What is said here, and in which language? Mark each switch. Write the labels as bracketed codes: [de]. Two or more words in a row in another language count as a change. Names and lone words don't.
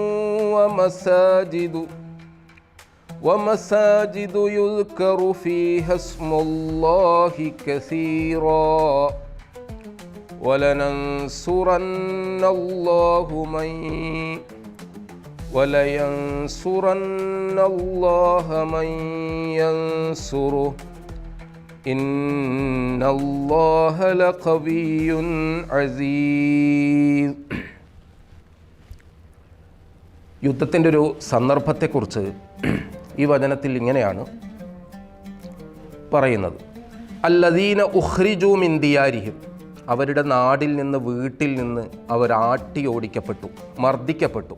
[ar] ومساجد يذكر فيها اسم الله كثيرا ولينصرن الله من ينصره إن الله لقوي عزيز. [ml] യുദ്ധത്തിൻ്റെ ഒരു സന്ദർഭത്തെക്കുറിച്ച് ഈ വചനത്തിൽ ഇങ്ങനെയാണ് പറയുന്നത്. [ar] الذين أخرجوا من ديارهم, [ml] അവരുടെ നാടിൽ നിന്ന്, വീട്ടിൽ നിന്ന് അവർ ആട്ടിയോടിക്കപ്പെട്ടു, മർദ്ദിക്കപ്പെട്ടു.